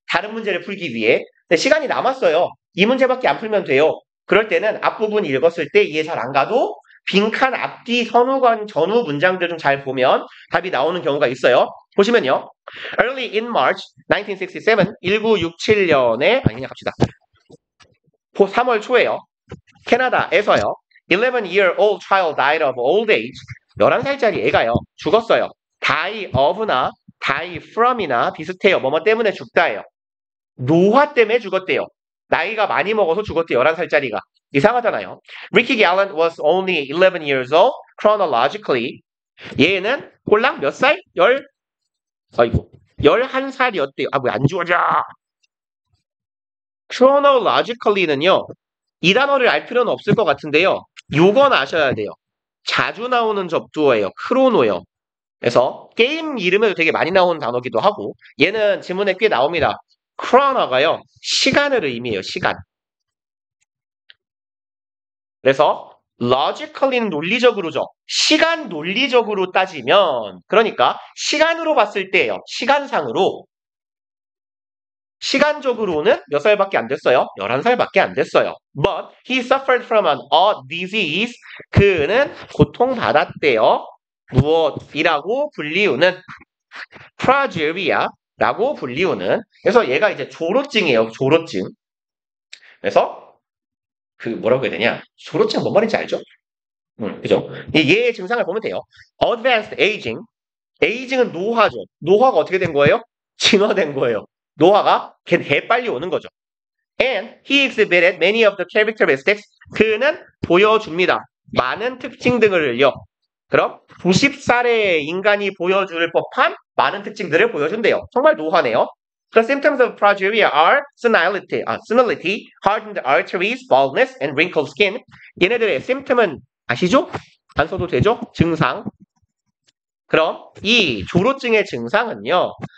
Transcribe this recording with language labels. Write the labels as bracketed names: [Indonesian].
[Korean] 다른 문제를 풀기 위해. 근데 시간이 남았어요. 이 문제밖에 안 풀면 돼요. 그럴 때는 앞부분 읽었을 때 이해 잘 안 가도 빈칸 앞뒤 선후관 전후 문장들 좀 잘 보면 답이 나오는 경우가 있어요. 보시면요. [English] Early in March 1967, [Korean] 1967년에 그냥 갑시다. 3월 초에요. 캐나다에서요. [English] 11-year-old child died of old age. [Korean] 11살짜리 애가요. 죽었어요. die of나 die from이나 비슷해요. 뭐뭐 때문에 죽다예요. 노화 때문에 죽었대요. 나이가 많이 먹어서 죽었대요. 11살짜리가. 이상하잖아요. [English] Ricky Gallant was only 11 years old chronologically. [Korean] 얘는 꼴랑 몇 살? 11살이었대요. 왜 안 주어져? chronologically는요. 이 단어를 알 필요는 없을 것 같은데요. 요건 아셔야 돼요. 자주 나오는 접두어예요. 크로노요. 그래서 게임 이름에도 되게 많이 나오는 단어기도 하고 얘는 지문에 꽤 나옵니다. chrono가요. 시간을 의미해요. 시간. 그래서 logically는 논리적으로죠. 시간 논리적으로 따지면, 그러니까 시간으로 봤을 때예요. 시간상으로. 시간적으로는 몇 살밖에 안 됐어요? 11살밖에 안 됐어요. [English] But he suffered from an odd disease. [Korean] 그는 고통받았대요. 무엇이라고 불리우는 progeria라고 불리우는. 그래서 얘가 이제 조로증이에요. 조로증. 그래서 그 뭐라고 해야 되냐? 조로증 뭔 말인지 알죠? 그죠? 얘의 증상을 보면 돼요. [English] Advanced aging. [Korean] 에이징은 노화죠. 노화가 어떻게 된 거예요? 진화된 거예요. 노화가 개빨리 오는 거죠. [English] And he exhibited many of the characteristics. [Korean] 그는 보여줍니다. 많은 특징 등을요. 그럼 90살의 인간이 보여줄 법한 많은 특징들을 보여준대요. 정말 노화네요. [English] The symptoms of progeria are senility, hardened arteries, baldness, and wrinkled skin. [Korean] 얘네들의 symptom은 아시죠? 안 써도 되죠? 증상. 그럼 이 조로증의 증상은요.